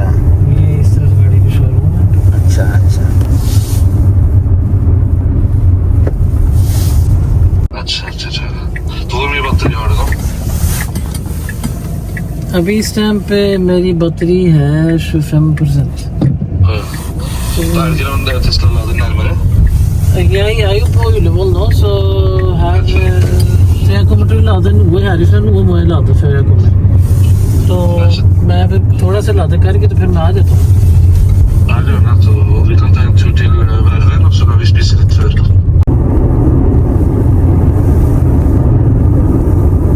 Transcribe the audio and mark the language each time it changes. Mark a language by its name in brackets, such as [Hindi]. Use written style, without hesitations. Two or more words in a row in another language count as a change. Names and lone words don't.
[Urdu] یہ اس طرح گاڑی کا شو روم ہے. اچھا. ابھی اس ٹائم پہ میری بطری ہے 55%. [Norwegian] Jeg er jo på Ullevål nå, så her så jeg kommer til å lade noe herifra, noe må jeg lade før jeg kommer. [Urdu] Så میں تھوڑا سا لادے کر کے تو پھر میں آ جاتا ہوں. [Norwegian] Vi kan ta en tur til Verven, og så kan vi spise litt før.